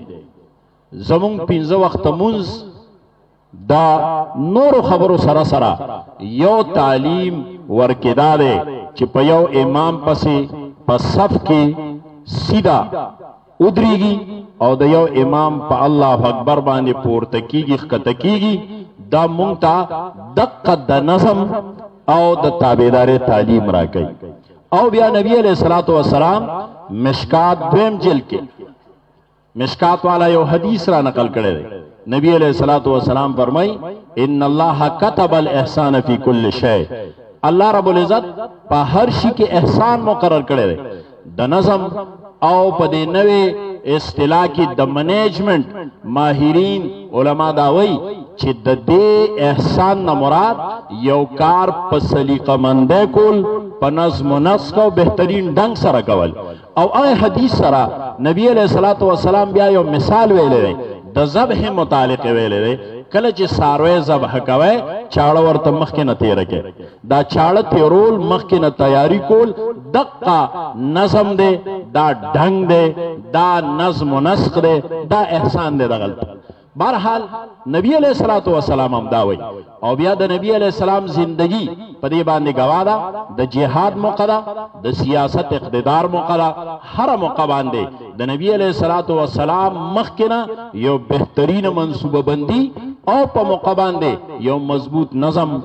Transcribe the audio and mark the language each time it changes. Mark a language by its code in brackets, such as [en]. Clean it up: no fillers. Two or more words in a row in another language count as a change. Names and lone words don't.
[ps] زمونږ 15 وخت مونږ دا نورو خبرو سره سره یو تعلیم ورکدا دی چې په یو امام پسې په صف کې سیدا ودرېږي او د یو امام په [ar] الله اکبر [ps] باندې پورته کیږي ښکته کیږي. دا مونږ ته دقه د نظم او د تابعدارۍ تعلیم راکوي. او بیا نبی [ar] علیہ الصلوۃ والسلام [ps] مشکات دویم جلد کې مشکات والا یو حدیث را نقل کړی دی. نبی [ar] علیہ الصلوۃ والسلام [ps] فرمائی [ar] ان الله كتب الاحسان فی کل شیء، اللہ رب العزت [ps] په هر شي کې احسان مقرر کړی دی. د نظم او په دې نوې اصطلاح کې د منیجمنت ماهرین علما دا وایي چې د دې احسان نه مراد یو کار په سلیقه مندۍ کول، په نظم و نسق او بهترین ډنګ سره کول. او هغه حدیث سره نبی [ar] علیہ الصلوۃ والسلام [ps] بیا یو مثال ویلی دی د ذبح متعلق ویلی دی. کله چې څاروی ذبح کوي چاړه ورته مخکې نه تیره کې، دا چاړه تیرول مخکې نه تیاری کول دقه نظم دی، دا ډنګ دی، دا نظم و نسق دی، دا احسان دی دغلته. بہرحال نبی [ar] علیہ الصلوۃ والسلام [ps] هم دا وایي. او بیا د نبی [ar] علیہ السلام [ps] زندگی په دې باندې گواه ده، د جهاد موقع ده، د سیاست اقتدار موقع ده، هر موقع باندې د نبی [ar] علیہ الصلوۃ والسلام [ps] مخکې نه یو بهترین منصوبه بندی او په موقع باندې یو مضبوط نظم.